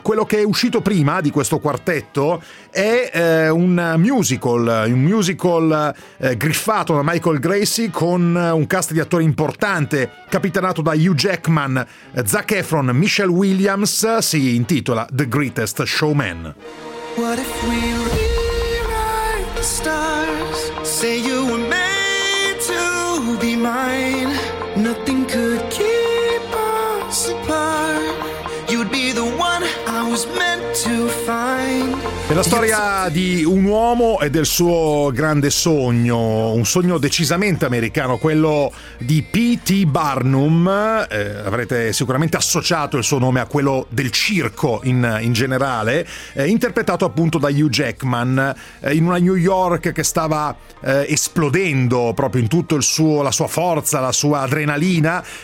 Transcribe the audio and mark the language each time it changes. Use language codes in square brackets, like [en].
[it] Quello che è uscito prima di questo quartetto è un musical griffato da Michael Gracie con un cast di attori importante capitanato da Hugh Jackman, Zac Efron, Michelle Williams. Si intitola The Greatest Showman. [en] What if we rewrite the stars? Say you were made to be mine. Nothing could keep us apart. You'd be the one I was meant to find. [it] È la storia di un uomo e del suo grande sogno, un sogno decisamente americano, quello di P.T. Barnum. Avrete sicuramente associato il suo nome a quello del circo in generale, interpretato appunto da Hugh Jackman, in una New York che stava esplodendo proprio in tutto la sua forza, la sua adrenalina.